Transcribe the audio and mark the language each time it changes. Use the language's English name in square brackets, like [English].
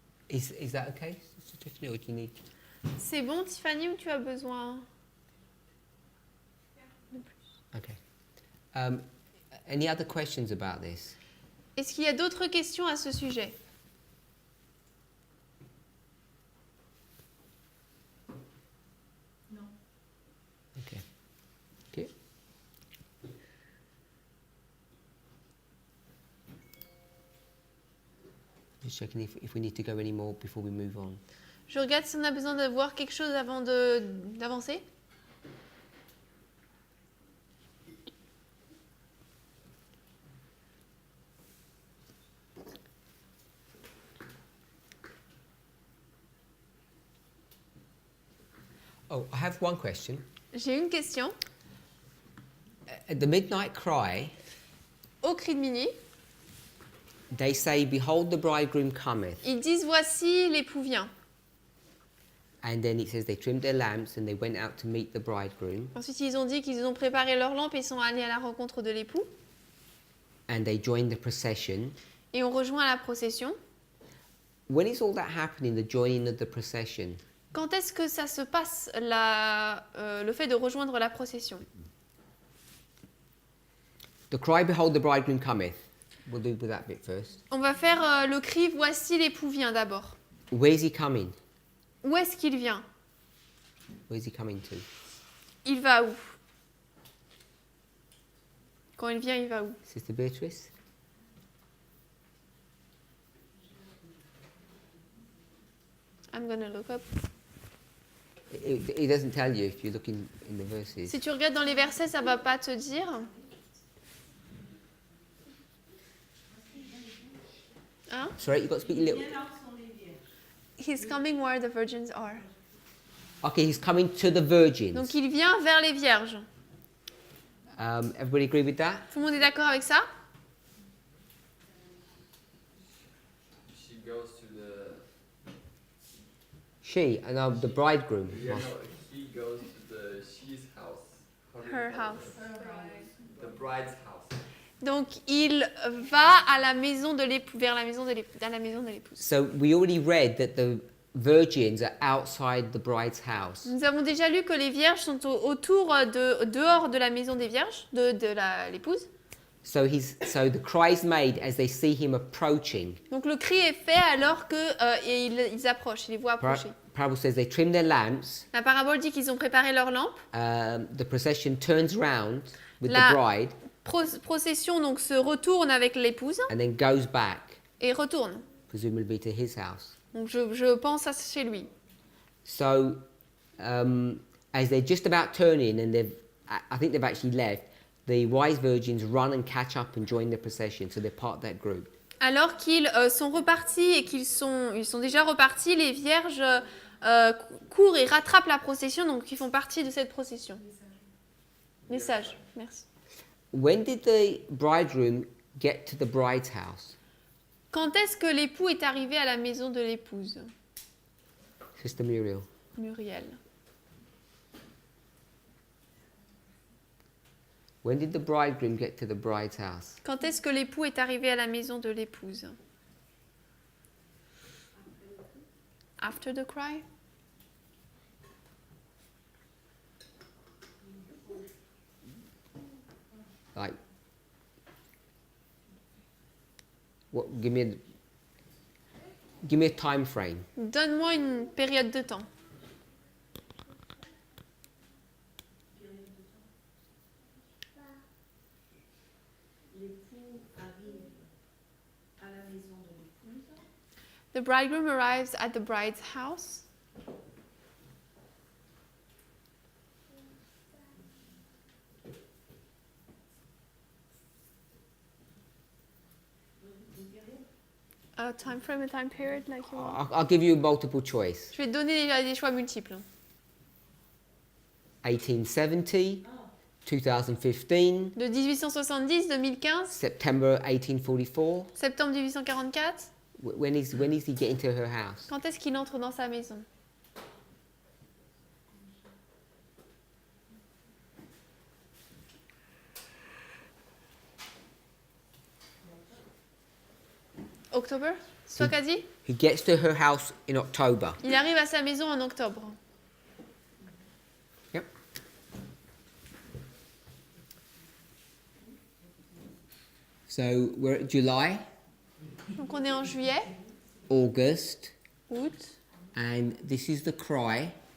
[English] Is that okay, Sister Tiffany, or do you need... [French] C'est bon, Tiffany, ou tu as besoin de plus? [English] Okay. Any other questions about this? [French] Est-ce qu'il y a d'autres questions à ce sujet? Non. [English] Okay. Okay. Just checking if we need to go any more before we move on. [French] Je regarde si on a besoin de voir quelque chose avant d'avancer. [English] Oh, I have one question. [French] J'ai une question. [English] At the midnight cry, [French] Au cri de minuit, [English] they say, "Behold, the bridegroom cometh." [French] ils disent voici l'époux vient. [English] And then it says they trimmed their lamps and they went out to meet the bridegroom. [French] Ensuite, ils ont dit qu'ils ont préparé leurs lampes et sont allés à la rencontre de l'époux. [English] And they joined the procession. [French] Et ont rejoint la procession. [English] When is all that happening, the joining of the procession? [French] Quand est-ce que ça se passe, le fait de rejoindre la procession? [English] The cry, "Behold, the bridegroom cometh." We'll do with that bit first. [French] On va faire le cri voici l'époux vient d'abord. [English] Where's he coming? [French] Où est-ce qu'il vient? [English] Where's he coming to? [French] Il va où? Quand il vient, il va où? [English] Sister Beatrice? I'm gonna look up. It doesn't tell you if you look in the verses. [French] Si tu regardes dans les versets, ça va pas te dire. Hein? [English] Sorry, you got to speak a little. He's coming where the virgins are. Okay, he's coming to the virgins. [French] Donc il vient vers les vierges. [English] Everybody agree with that? [French] Tout le monde est d'accord avec ça? [English] She goes to the. She and the bridegroom. Yeah, no, he goes to the she's house. How do you Her call house. it? The bride's house. [French] Donc il va à la maison de l'époux, vers la maison de l'épouse. [English] So we already read that the virgins are outside the bride's house. [French] Nous avons déjà lu que les vierges sont dehors de la maison des vierges, de l'épouse. [English] So the cry is made as they see him approaching. [French] Donc le cri est fait alors que ils approchent, ils les voient approcher. [English] Parable says they trim their lamps. [French] La parabole dit qu'ils ont préparé leurs lampes. [English] The procession turns round with [French] La- [English] the bride [French] Procession donc se retourne avec l'épouse [English] and then goes back, [French] et retourne. [English] presumably to his house. [French] Donc je pense à chez lui. [English] So as they're just about turning and I think they've actually left, the wise virgins run and catch up and join the procession. So they're part of that group. [French] Alors qu'ils sont repartis et ils sont déjà repartis, les vierges courent et rattrapent la procession, donc ils font partie de cette procession. Message, merci. [English] When did the bridegroom get to the bride's house? [French] Quand est-ce que l'époux est arrivé à la maison de l'épouse? [English] Sister Muriel. Muriel. When did the bridegroom get to the bride's house? [French] Quand est-ce que l'époux est arrivé à la maison de l'épouse? [English] After the cry? Like, what? Give me a time frame. [French] Donne-moi une période de temps. L'époux arrive à la maison de l'épouse. [English] The bridegroom arrives at the bride's house. A time frame, a time period, like you want. I'll give you multiple choice. [French] Je vais te donner des choix multiples. [English] 1870, 2015, [French] De 1870, 2015, [English] September 1844. [French] septembre 1844. [English] When is he getting to her house? [French] Quand est-ce qu'il entre dans sa maison? Octobre? C'est toi qui as dit? [English] He gets to her house in October. [French] Il arrive à sa maison en octobre. [English] Yep. So we're at July, [French] Donc on est en juillet, [English] August, [French] août. [English] and this is the cry.